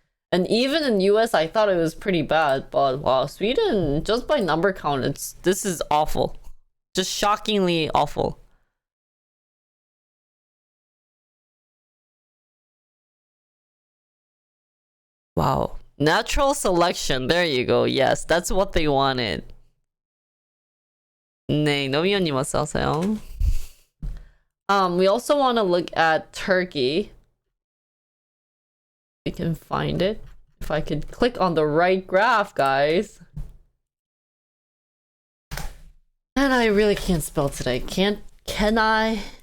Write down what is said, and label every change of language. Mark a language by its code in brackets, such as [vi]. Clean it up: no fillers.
[en] And even in US I thought it was pretty bad, but wow, Sweden, just by number count, this is awful. Just shockingly awful. Wow. Natural selection. There you go. Yes, that's what they wanted. [ko] 네, 노미연님 어서 오세요. [en] We also want to look at Turkey. We can find it. If I could click on the right graph, guys. And I really can't spell today. Can I?